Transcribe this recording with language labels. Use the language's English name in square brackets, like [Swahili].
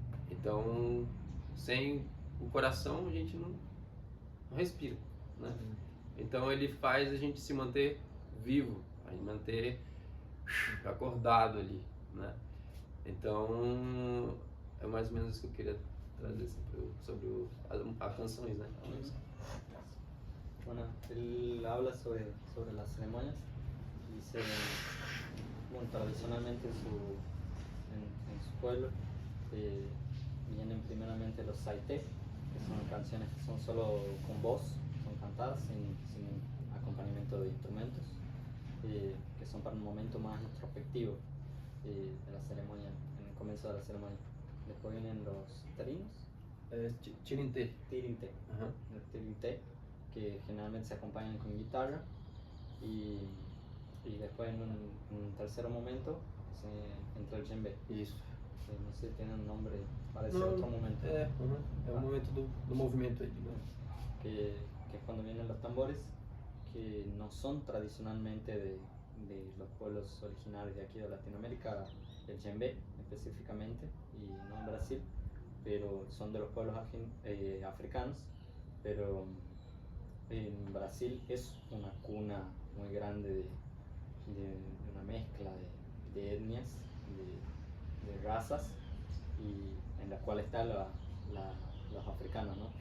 [Portuguese] Então, sem o coração a gente não respira, né? Então ele faz a gente se manter vivo, a gente manter acordado ali, né? Então, é mais ou menos isso que eu queria trazer sobre as canções, né? [Spanish] Bueno, él habla sobre las ceremonias. Dice, bueno, tradicionalmente en su pueblo vienen primeramente los saité, que son canciones que son solo con voz, son cantadas sin acompañamiento de instrumentos, que son para un momento más introspectivo de la ceremonia, en el comienzo de la ceremonia. Después vienen los terinos, Tirinte. tirinte, Ajá. el tirinte, que generalmente se acompañan con guitarra, y después en un tercer momento entra el djembe. [Portuguese] Isso. [Spanish] No sé, tiene un nombre, parece [Portuguese] Não, [Spanish] otro momento. [Portuguese] É o momento do movimento aí, digamos. [Spanish] Que es cuando vienen los tambores, que no son tradicionalmente de los pueblos originarios de aquí de Latinoamérica, el djembe específicamente, y no en Brasil, pero son de los pueblos africanos, pero en Brasil es una cuna muy grande de una mezcla de etnias, de razas, y en la cual están los africanos, ¿no?